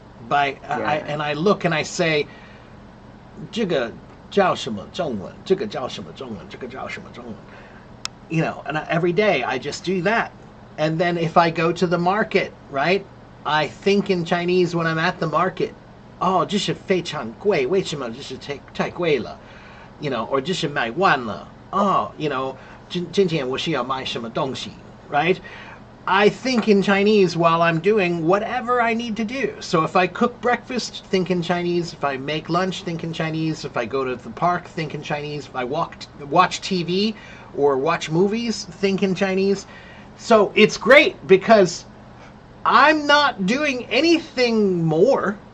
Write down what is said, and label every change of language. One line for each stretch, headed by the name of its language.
English: I look and I say
Chinese: 这个叫什么中文? 这个叫什么中文?这个叫什么中文?
English: You know, and every day I just do that. And then if I go to the market, right? I think in Chinese when I'm at the market.
Chinese: 哦，这是非常贵，为什么这是太贵了？
English: You know, or
Chinese: 这是买完了。哦，
English: you know,
Chinese: 今天我需要买什么东西,
English: right? I think in Chinese while I'm doing whatever I need to do. So if I cook breakfast, think in Chinese. If I make lunch, think in Chinese. If I go to the park, think in Chinese. If I watch TV or watch movies, think in Chinese. So it's great because I'm not doing anything more.